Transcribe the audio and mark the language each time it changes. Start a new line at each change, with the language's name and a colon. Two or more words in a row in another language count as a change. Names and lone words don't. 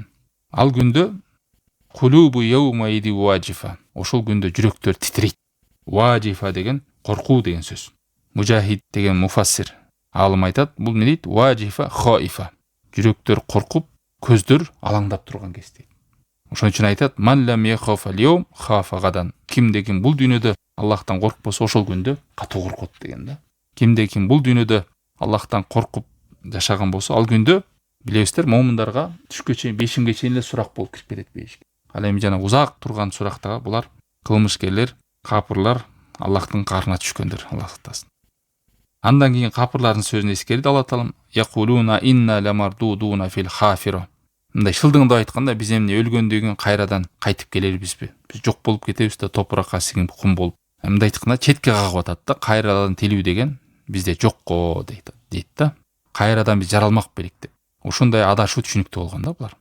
Kyrgyz: Ал күндө
Arabic: قلوب يومئذ واجفة.
Kyrgyz: Ошол күндө жүрөктөр титрейт. Ваджифа деген коркуу деген сөз. Мужахид деген муфассир алым айтат, бул эмне дейт?
Arabic: واجفة خائفة.
Kyrgyz: Жүрөктөр коркуп, көздөр алаңдап турган кез дейт. Ошон үчүн айтат,
Arabic: من لم يخف اليوم خاف غدا.
Kyrgyz: Кимде ким бул дүйнөдө Аллахтан коркпосо, ошол күндө катуу коркот деген да. Кимде ким бул дүйнөдө Аллахтан коркуп жашаган болсо, ал күндө билебиздер, момундарга түшкө чейин, бешимге чейин эле сурак болуп кирип кетет бешикке. Ал эми жана узак турган сурактага булар кылмышкерлер, капырлар Аллахтын карына түшкөндөр, Аллах сактасын. Андан кийин капырлардын сөзүн эскерди Аллах Таалам,
Arabic: يقولون أإنا لمردودون في الحافرة.
Kyrgyz: Мындай шылдыңдап айтканда, биз эмне өлгөндөн кийин кайрадан кайтып келербизби? Биз жок болуп кетебиз да, топуракка сиңип кум болуп. Мындай айтканда четке кагып атат да, кайрадан тилүү деген бизде жокко дейт да. Кайрадан биз жаралмак белек деп. Ошондой адашуу түшүнүктүү болгон да булар.